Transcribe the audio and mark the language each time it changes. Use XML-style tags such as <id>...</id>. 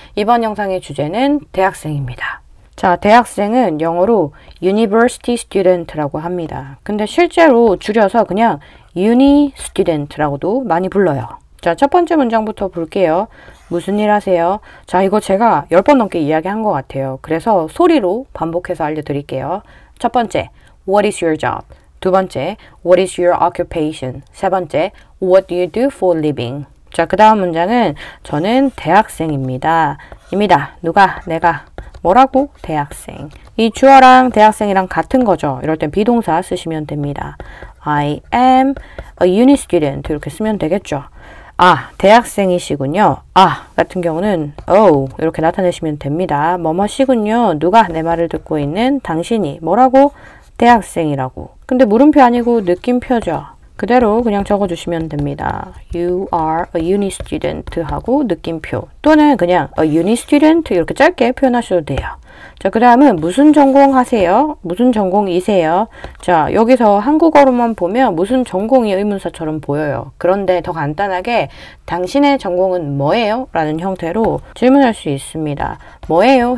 <ko>이번 영상의 주제는 대학생입니다. 자, 대학생은 영어로</ko> <en>university student</en> <ko>라고 합니다. 근데 실제로 줄여서 그냥</ko> <en>uni student</en> <ko>라고도 많이 불러요. 자, 첫 번째 문장부터 볼게요. 무슨 일 하세요? 자, 이거 제가 10번 넘게 이야기한 것 같아요. 그래서 소리로 반복해서 알려드릴게요. 첫 번째,</ko> <en>what is your job?</en> <ko>두 번째,</ko> <en>what is your occupation?</en> <ko>세 번째,</ko> <en>what do you do for living?</en> <ko>자, 그 다음 문장은 저는 대학생입니다. 입니다. 누가? 내가. 뭐라고? 대학생. 이 주어랑 대학생이랑 같은 거죠. 이럴 땐 비동사 쓰시면 됩니다.</ko> <en>I am a uni student</en> <ko>이렇게 쓰면 되겠죠. 아, 대학생이시군요. 아, 같은 경우는 oh 이렇게 나타내시면 됩니다. 뭐뭐시군요. 누가 내 말을 듣고 있는 당신이 뭐라고? 대학생이라고. 근데 물음표 아니고 느낌표죠. 그대로 그냥 적어주시면 됩니다.</ko> <en>You are a uni student</en> <ko>하고 느낌표. 또는 그냥</ko> <en>a uni student</en> <ko>이렇게 짧게 표현하셔도 돼요. 자, 그 다음은 무슨 전공 하세요? 무슨 전공이세요? 자, 여기서 한국어로만 보면 무슨 전공이 의문사처럼 보여요. 그런데 더 간단하게 당신의 전공은 뭐예요? 라는 형태로 질문할 수 있습니다. 뭐예요?</ko>